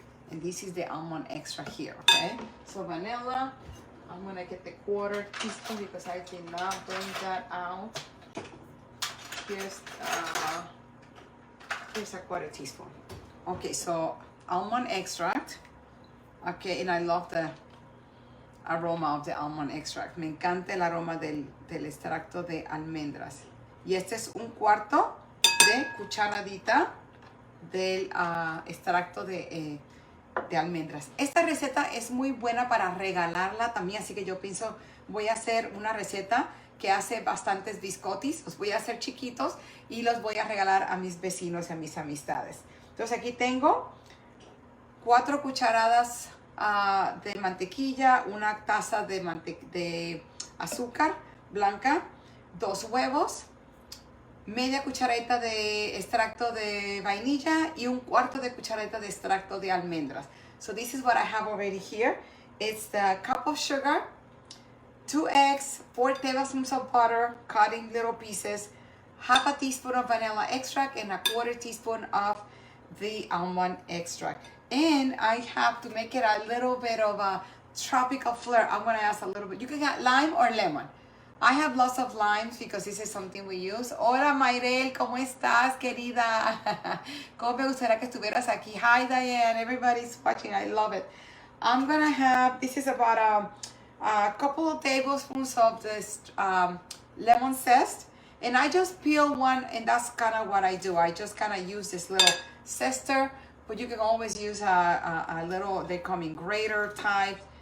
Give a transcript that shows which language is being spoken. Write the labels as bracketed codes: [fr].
[en] And this is the almond extract here, okay? So vanilla, I'm gonna get the 1/4 teaspoon because I did not bring that out. Here's a 1/4 teaspoon. Okay, so almond extract. Okay, and I love the aroma of the almond extract. [es] Me encanta el aroma del extracto de almendras. Y este es 1/4 de cucharadita del extracto de de almendras. Esta receta es muy buena para regalarla también, así que yo pienso, voy a hacer una receta que hace bastantes biscottis, los voy a hacer chiquitos y los voy a regalar a mis vecinos y a mis amistades. Entonces aquí tengo 4 cucharadas de mantequilla, una taza de azúcar blanca, 2 huevos, media cucharadita de extracto de vainilla y 1/4 de cucharadita de extracto de almendras. [en] So this is what I have already here. It's the cup of sugar, 2 eggs, 4 tablespoons of butter cut in little pieces, half a teaspoon of vanilla extract, and a 1/4 teaspoon of the almond extract. And I have to make it a little bit of a tropical flair. I'm gonna add a little bit. You can get lime or lemon. I have lots of limes because this is something we use. [es] Hola Mayrel, ¿cómo estás, querida? ¿Cómo me gustaría que estuvieras aquí? [en] Hi Diane, everybody's watching. I love it. I'm gonna have, this is about a couple of tablespoons of this lemon zest. And I just peel one, and that's kind of what I do. I just kind of use this little zester, but you can always use a little, they come in grater type.